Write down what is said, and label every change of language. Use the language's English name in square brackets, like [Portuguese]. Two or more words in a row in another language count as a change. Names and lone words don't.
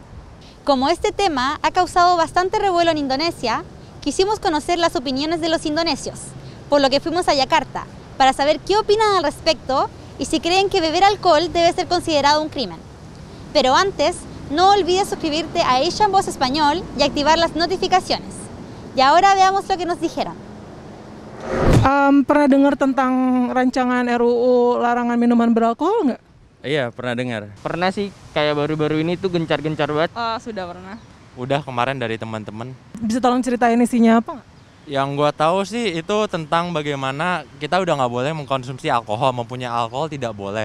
[Spanish] Como este tema ha causado bastante revuelo en Indonesia, quisimos conocer las opiniones de los indonesios, por lo que fuimos a Yakarta, para saber qué opinan al respecto y si creen que beber alcohol debe ser considerado un crimen. Pero antes, no olvides suscribirte a Asian Boss Español y activar las notificaciones. Y ahora veamos lo que nos dijeron. [Indonesian] Pernah dengar tentang rancangan RUU larangan minuman beralkohol nggak? Iya, pernah dengar. Pernah sih, kayak baru-baru ini tuh gencar-gencar banget. Sudah pernah. Udah kemarin dari teman-teman. Bisa tolong ceritain isinya apa nggak? Yang gua tahu sih itu tentang bagaimana kita udah nggak boleh mengkonsumsi alkohol, mempunyai alkohol tidak boleh.